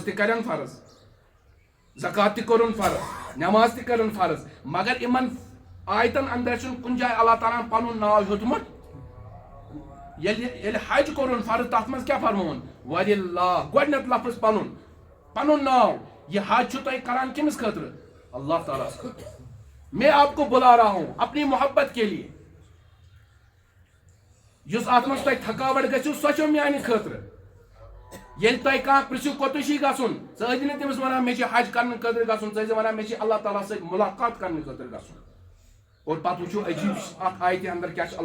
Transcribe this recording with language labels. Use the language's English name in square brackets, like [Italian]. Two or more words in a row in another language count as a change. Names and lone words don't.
[Kashmiri] تہِ کرن فرض زکات تہِ کوٚرُن فرض نماز تہِ کٔرٕن فرض مگر یِمن آیتن اندر چھُنہٕ کُنہِ جایہِ اللہ تعالیٰ ہن پنُن ناو ہیوٚتمُت ییٚلہِ حج کوٚرُن فرض تتھ منٛز کیٛاہ فرمووُن وللہ گۄڈنیُک لفظ پنُن ناو یہ حج چھُو تُہۍ کران کٔمِس خٲطرٕ اللہ تعالیٰ خٲطرٕ [Urdu] میں آپ کو بلا رہا ہوں اپنی محبت کے لیے [Kashmiri] یُس اتھ منٛز تۄہہِ تھکاوٹ گژھِو سۄ چھو میانہِ خٲطرٕ ییٚلہِ تۄہہِ کانٛہہ پرژھِو کوٚتُے چھُے گژھُن ژٕ ٲسۍ نہٕ تٔمِس ونان مےٚ چھُ حج کرنہٕ خٲطرٕ گژھُن ژٕ ٲسۍ ونان مےٚ چھُ اللہ تعالیٰ سۭتۍ ملاقات کرنہٕ خٲطرٕ گژھُن اور پتہٕ وٕچھو عجیب اکھ آیتہِ اندر کیاہ چھُ